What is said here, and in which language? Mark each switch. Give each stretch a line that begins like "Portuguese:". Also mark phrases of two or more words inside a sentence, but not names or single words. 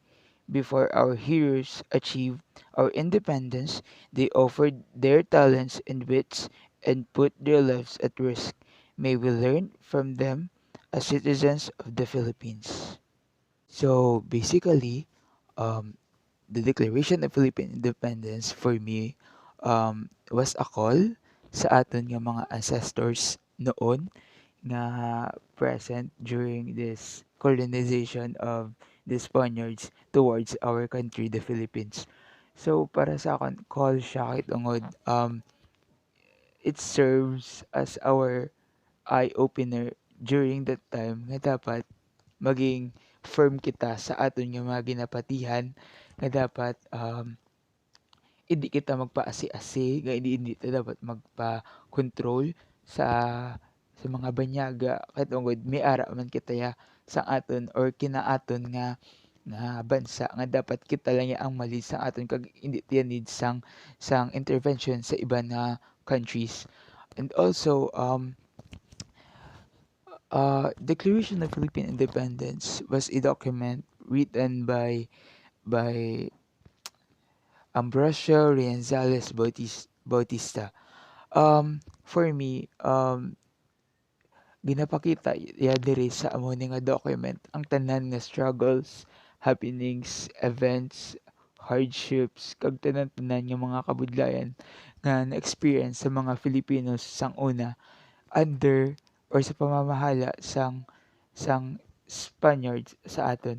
English: Before our heroes achieved our independence, they offered their talents and wits and put their lives at risk. May we learn from them as citizens of the Philippines. So basically, um, the Declaration of Philippine Independence for me was a call
Hiligaynon: sa aton nga mga
English: ancestors noon nga present during this colonization of the Spaniards towards our country, the Philippines.
Hiligaynon: So para sa akin, call siya kay tungod
English: it serves as our eye-opener during that time
Hiligaynon: nga dapat maging firm kita sa aton nga mga ginapatihan nga dapat hindi kita magpaasi-asi, nga hindi ta dapat magpa-control sa mga banyaga kay tungod may ara man kitaya sa aton or kinaaton nga bansa nga dapat kita lang ang mali sa aton kag hindi tiya need sang intervention sa iba na countries.
English: And also, Declaration of Philippine Independence was a document written by Ambrosio Rienzales Bautista. For me,
Hiligaynon: ginapakita ya diri sa amo ni nga document ang tanan nga struggles, happenings, events, hardships, kag tanan-tanan nga mga kabudlayan nga na-experience sa mga Filipinos sang una under or sa pamamahala sang Spaniards sa aton.